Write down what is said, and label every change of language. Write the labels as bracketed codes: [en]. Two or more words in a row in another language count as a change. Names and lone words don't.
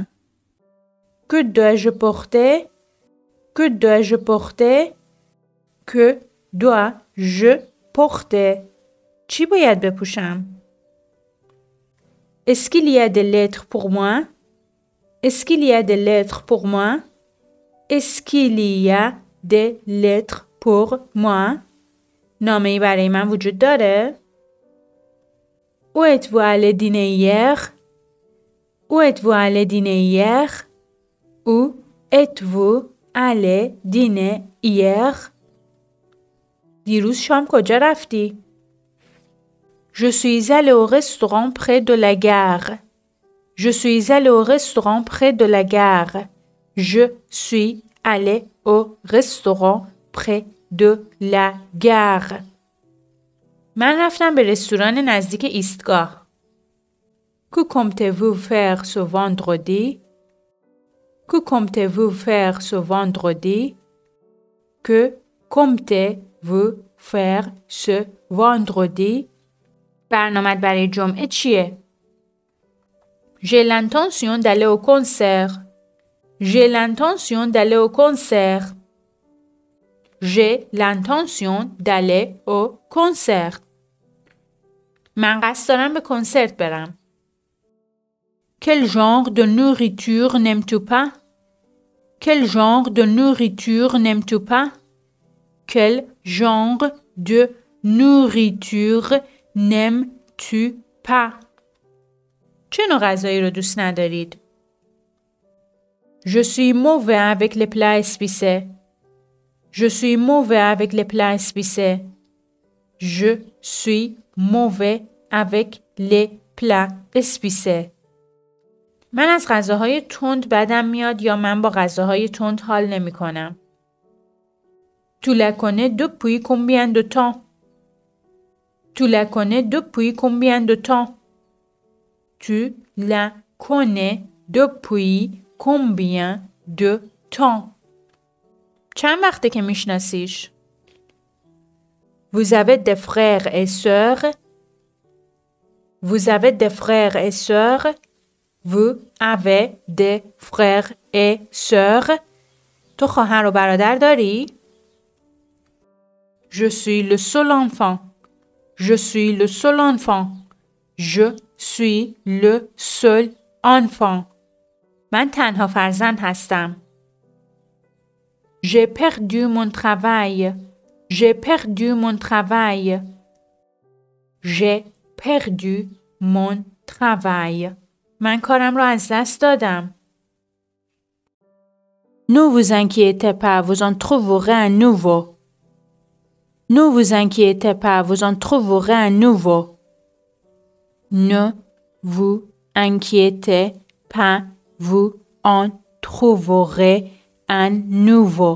[fr] Que dois-je porter? Que dois-je porter? Que dois-je porter? [fa] چی باید بپوشم؟ [fr] Est-ce qu'il y a des lettres pour moi? Est-ce qu'il y a des lettres pour moi? Est-ce qu'il y a des lettres pour moi? [fa] نامه‌ای برای من وجود داره؟ [fr] Où êtes-vous allé dîner hier? Où êtes-vous allé dîner hier? Où êtes-vous allé dîner hier? [fa] دیروز شام کجا رفتی؟ [fr] Je suis allé au restaurant près de la gare. Je suis allé au restaurant près de la gare. Je suis allé au restaurant près de la gare. [fa] من رفتم به رستوران نزدیک ایستگاه. [fr] Que comptez-vous faire ce vendredi? Que comptez-vous faire ce vendredi? Que comptez-vous faire ce vendredi? [fa] برنامه‌ات برای جمعه چیه؟ [fr] J'ai l'intention d'aller au concert. J'ai l'intention d'aller au concert. J'ai l'intention d'aller au concert. [fa] من قصد دارم به کنسرت برم. [fr] Quel genre de nourriture n'aimes-tu pas? Quel genre de nourriture n'aimes-tu pas? Quel genre de nourriture n'aimes-tu pas? [fa] چه نوع غذایی رو دوست ندارید؟ [fr] Je suis mauvais avec les plats épicés. Je suis mauvais avec les plats épicés. Je suis mauvais avec les plats épicés. [fa] من از غذاهای تند بدم میاد یا من با غذاهای تند حال نمی کنم. [fr] Tu la connais depuis combien de temps? Tu la connais depuis combien de temps? Tu la connais depuis combien de temps? [fa] چند وقته که میشناسیش؟ [fr] Vous avez des frères et sœurs? Vous avez des frères et sœurs? Vous avez des frères et sœurs? [fa] تو خواهر و برادر داری؟ [fr] Je suis le seul enfant. Je suis le seul enfant. Je suis le seul enfant. [fa] من تنها فرزند هستم. [fr] J'ai perdu mon travail. J'ai perdu mon travail. J'ai perdu mon travail. [fa] من کارم رو از دست دادم. [fr] Ne vous inquiétez pas, vous en trouverez un nouveau. Ne vous inquiétez pas, vous en trouverez un nouveau. Ne vous inquiétez pas, vous en trouverez un nouveau.